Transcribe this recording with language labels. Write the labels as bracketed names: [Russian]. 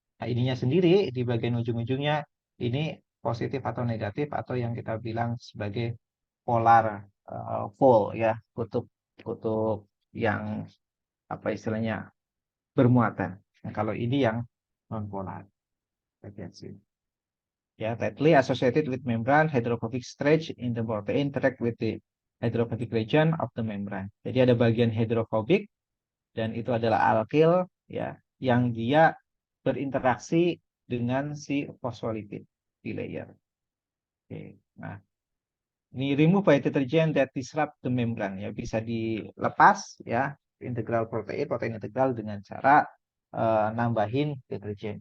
[Indonesian] Nah, ininya sendiri di bagian ujung-ujungnya ini positif atau negatif atau yang kita bilang sebagai polar pole ya, kutub kutub yang apa istilahnya bermuatan. Nah, kalau ini yang non polar bagian sini. [English] Ya, tightly associated with membrane, hydrophobic stretch in the protein interact with the hydrophobic region of the membrane. [Indonesian] Jadi ada bagian hydrophobic dan itu adalah alkyl ya yang dia berinteraksi dengan si phospholipid di layer. Oke. Nah, ini [English] remove by detergent that disrupt the membrane [Indonesian] ya bisa dilepas ya integral protein protein integral dengan cara nambahin deterjen.